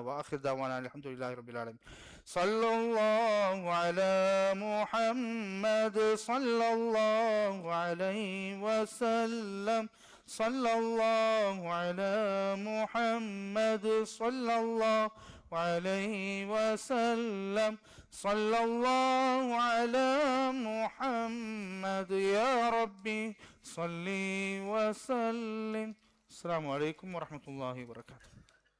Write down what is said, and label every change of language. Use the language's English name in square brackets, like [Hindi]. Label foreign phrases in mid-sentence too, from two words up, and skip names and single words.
[Arabic] وآخر دعوانا الحمد لله رب العالمين. صلى الله على محمد صلى الله عليه وسلم. صلى الله على محمد صلى الله عليه وسلم. صلى الله على محمد يا ربي صلي وسلم. السلام عليكم ورحمة الله وبركاته.